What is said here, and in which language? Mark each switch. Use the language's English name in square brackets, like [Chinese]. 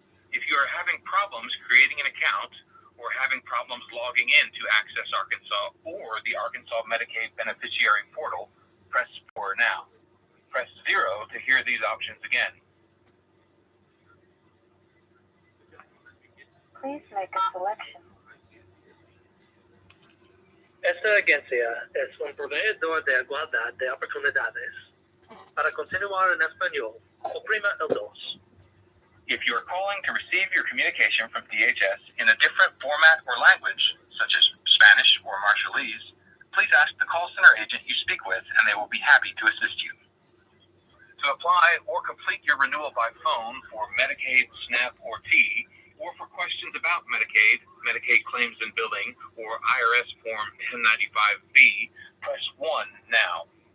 [English] If you are having problems creating an account or having problems logging in to Access Arkansas or the Arkansas Medicaid Beneficiary Portal, press 4 now. Press 0 to hear these options again. Please make a selection. [Spanish] Esta agencia es un proveedor de igualdad de oportunidades. Para continuar en español, oprima el 2. [English] If you are calling to receive your communication from DHS in a different format or language, such as Spanish or Marshallese, please ask the call center agent you speak with and they will be happy to assist you. To apply or complete your renewal by phone for Medicaid, SNAP, or T, or for questions about Medicaid, Medicaid claims and billing, or IRS Form 1095-B, press 1 now.